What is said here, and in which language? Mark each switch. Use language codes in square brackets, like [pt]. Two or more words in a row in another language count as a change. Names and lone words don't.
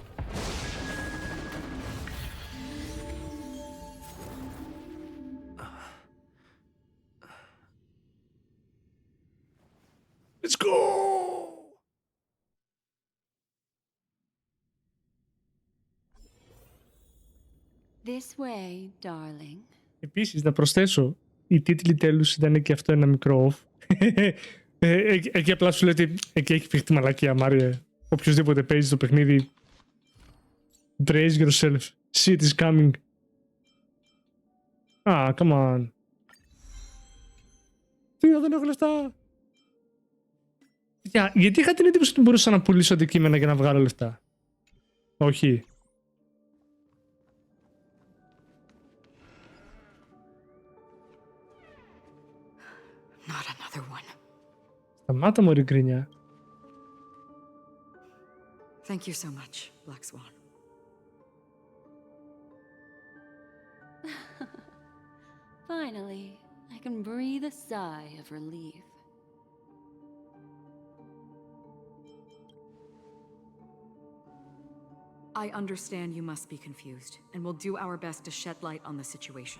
[en] Let's go! This way, darling. [el] Επίσης, να προσθέσω, οι τίτλοι τέλους ήταν και αυτό ένα μικρό off. Εκεί απλά σου λέει ότι εκεί έχει παιχτεί μαλακία, Μάριε. Οποιοςδήποτε παίζει το παιχνίδι, [en] brace yourself. Shit is coming. Ah, come on. [el] Τι, δεν έχω λεφτά. Γιατί είχα την εντύπωση ότι μπορούσα να πουλήσω αντικείμενα για να βγάλω λεφτά. Όχι. [en] Not another one. [el] Σταμάτα μωρή γκρίνια. [en] Thank you so much, Black Swan. Finally, I can breathe a sigh of relief. I understand you must be confused, and will do our best to shed light on the situation.